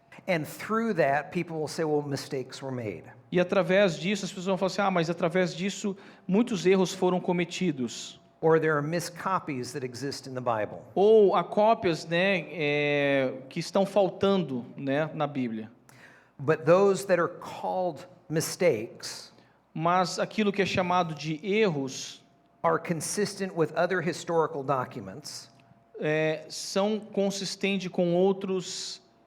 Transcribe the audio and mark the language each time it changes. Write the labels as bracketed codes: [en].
[en] And through that, people will say, well, mistakes were made. [pt] E através disso, as pessoas vão falar assim, mas através disso, muitos erros foram cometidos. [en] Or there are miscopies that exist in the Bible. [pt] Ou há cópias, né, que estão faltando, né, na Bíblia. [en] But those that are called mistakes [pt] Mas aquilo que é chamado de erros [en] are consistent with other historical documents [pt] são consistentes com outros